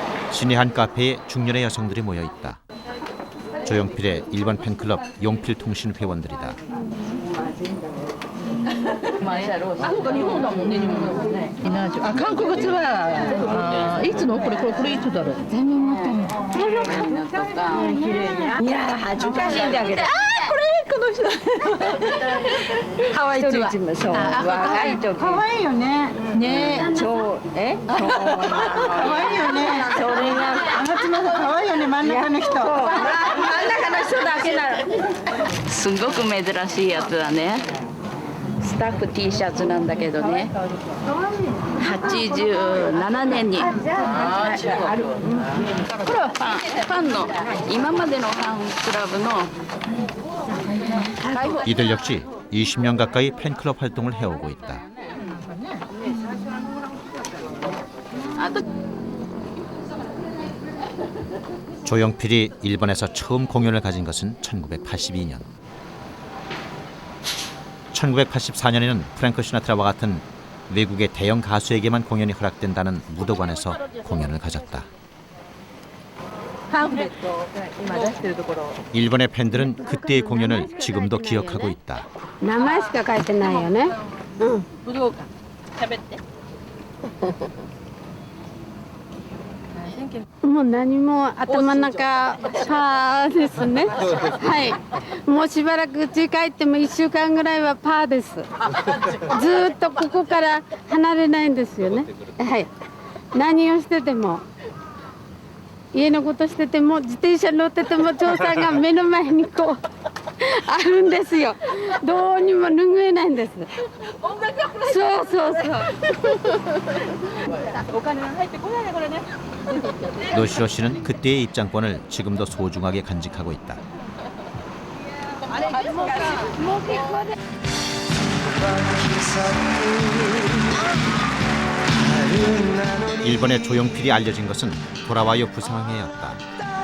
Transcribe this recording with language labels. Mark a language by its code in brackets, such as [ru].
[ko] 시내 한 카페에 중년의 여성들이 모여 있다. 조용필의 일본 팬클럽 용필통신 회원들이다. [ja] あ、韓国ツアー、いつのこれいつだろう。全然持ってない。いや恥ずかしいんだけど。この人。ハワイツアー。そう。若い時。可愛いよね。ね。そう可愛いよね。それが松本可愛いよね、真ん中の人。真ん中の人だけなら。すごく珍しいやつだね。スタッフ T シャツなんだけどね、87年にある。これはファンの今までのファンクラブの [ko] 이들 역시 20년 가까이 팬클럽 활동을 해오고 있다. 조용필이 일본에서 처음 공연을 가진 것은 1982년. 1984년에는 프랭크 시나트라와 같은 외국의 대형 가수에게만 공연이 허락된다는 무도관에서 공연을 가졌다. 일본의 팬들은 그때의 공연을 지금도 기억하고 있다. [ja] 名前しか書いてないよね。うん。武道館喋って。もう何も頭の中パーですね。はい。もうしばらく家帰っても1週間ぐらいはパーです。ずーっとここから離れないんですよね。はい。何をしてても。家のことしてても自転車乗ってても長さんが目の前にこうあるんですよ。どうにも拭えないんです。そうそうそう。お金が入ってこないねこれね。 [ko] 노시로 씨는 그때의 입장권을 지금도 소중하게 간직하고 있다. 일본의 조용필이 알려진 것은 돌아와요 부상회였다.